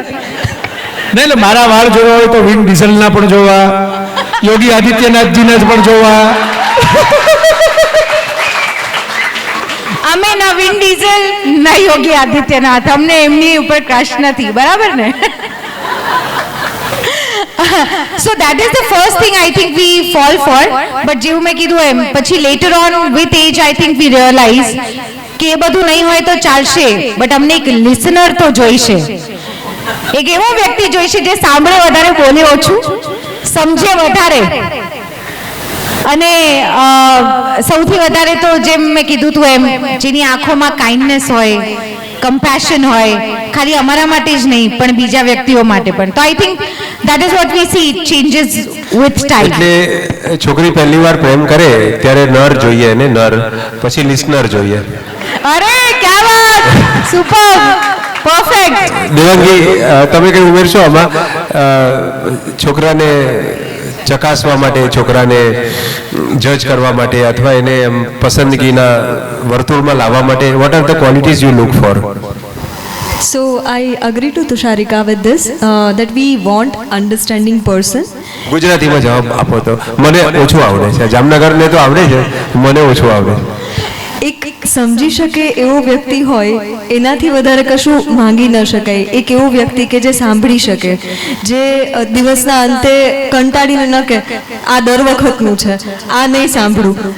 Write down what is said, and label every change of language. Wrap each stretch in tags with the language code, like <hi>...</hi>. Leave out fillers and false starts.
<gu>નહીં, એટલે મારા વાળ જોવા હોય તો વિન ડીઝલના પણ જોવા, યોગી આદિત્યનાથજીના જ પણ જોવા. અમે ના વિન ડીઝલ ના યોગી આદિત્યનાથ, અમને એમની ઉપર ક્રશ નથી, બરાબર ને?</gu> <en>So that is the first thing I think we fall for.</en> <gu>But જેવું મેં કીધું એમ પછી</gu> <en>later on with age I think we realize</en> <gu>કે એ બધું નહીં હોય તો ચાલશે, બટ અમને એક લિસનર તો જોઈશે, એક એવો વ્યક્તિ જોઈશે જે સાંભળે વધારે, બોલે ઓછું, સમજે વધારે. અને સૌથી વધારે તો જેમ મેં કીધું હતું એમ, જેની આંખોમાં કાઇન્ડનેસ હોય, કમ્પેશન હોય, ખાલી અમારા માટે જ નહીં પણ બીજા વ્યક્તિઓ માટે પણ.</gu> <en>તો I think that is what we see, it changes with time.</en> <gu>એટલે છોકરી પહેલી વાર પ્રેમ કરે ત્યારે નર જોઈએ ને નર, પછી લિસનર જોઈએ. અરે ક્યા વાત, સુપર, પરફેક્ટ. દેવાંગી, તમે કઈ ઉમેરશો આમાં? છોકરાને ચકાસવા માટે, છોકરાને જજ કરવા માટે અથવા એને પસંદગીના વર્તુળમાં લાવવા માટે,</gu> <en>what are the qualities you look for? So I agree to Tusharika with this, that we want understanding person.</en> <gu>ગુજરાતીમાં જવાબ આપો તો. મને ઓછું આવડે છે, જામનગરને તો આવડે છે, મને ઓછું આવડે. એક સમજી શકે એવો વ્યક્તિ હોય, એનાથી વધારે કશું માંગી ન શકાય. એક એવો વ્યક્તિ કે જે સાંભળી શકે, જે દિવસના અંતે કંટાળીને ન કે આ દર વખતનું છે, આ નહીં સાંભળું.</gu>